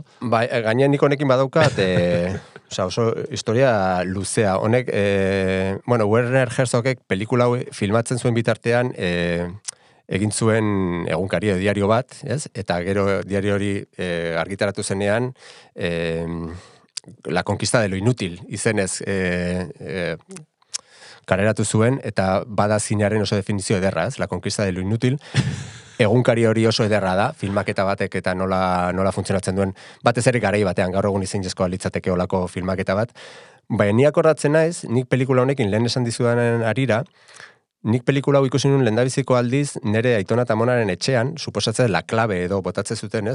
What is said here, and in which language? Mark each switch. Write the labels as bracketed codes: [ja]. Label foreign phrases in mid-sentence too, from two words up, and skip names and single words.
[eu] Bai, gainean nik honekin badaukat, oso historia luzea. Honek, Werner Herzogek pelikula filmatzen zuen bitartean, egin zuen egunkari diario bat, ez? Eta gero diario hori argitaratu zenean, La conquista de lo inútil, izenez kareratu zuen, eta bada zinearen oso definizio ederra, ez? La conquista de lo inútil. Egunkari hori oso ederra da, filmaketa batek eta nola funtzionatzen duen, batez ere garai batean, gaur egun izinezkoa litzateke olako filmaketa bat. Baina ni akordatzen naiz, nik pelikula honekin lehen esan dizudanen arira, nik pelikula hau ikusi nuen lehendabiziko aldiz, nire aitona eta amonaren etxean, suposatzen La Clave edo botatzen zuten, ez?